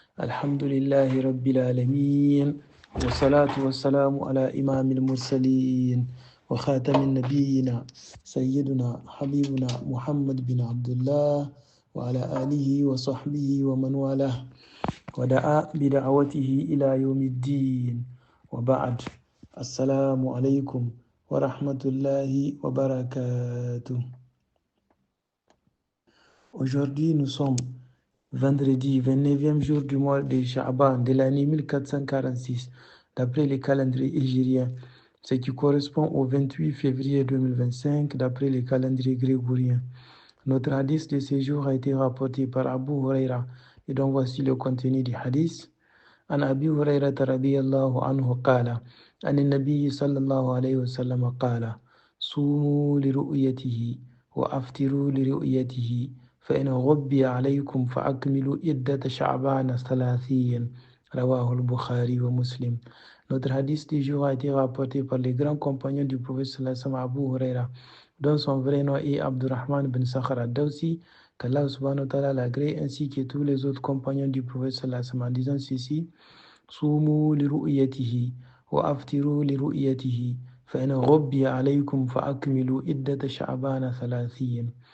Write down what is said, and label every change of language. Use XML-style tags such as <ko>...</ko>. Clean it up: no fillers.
<ar>الحمد لله رب العالمين، والصلاة والسلام على إمام المرسلين وخاتم النبيين سيدنا حبيبنا محمد بن عبد الله وعلى آله وصحبه ومن والاه ودعا بدعوته إلى يوم الدين، وبعد. السلام عليكم ورحمة الله وبركاته.</ar> <fr>Aujourd'hui, nous sommes vendredi 29e jour du mois de Sha'ban de l'année 1446 d'après le calendrier hégirien, ce qui correspond au 28 février 2025 d'après le calendrier grégorien. Notre hadith de ce jour a été rapporté par Abu Huraira, et donc voici le contenu du hadith.</fr> <ar>عن أبي هريرة رضي الله عنه قال عن النبي صلى الله عليه وسلم قال صوموا لرؤيته وأفطروا لرؤيته فإن غبي عليكم فأكملوا عدة شعبان 30 رواه البخاري ومسلم.</ar> <fr>Notre hadith du jour a été rapporté par les grands compagnons du prophète sallallahu alayhi wa sallam, Abu Huraira, dont son vrai nom est Abdurrahman bin Sakhar ad-Dawsi, qu'Allah subhanahu wa ta'ala l'agrée, ainsi que tous les autres compagnons du prophète sallallahu alayhi wa sallam, en disant ceci:</fr> <ar>صوموا لرؤيته وأفطروا لرؤيته فإن غبي عليكم فأكملوا عدة شعبان 30.</ar>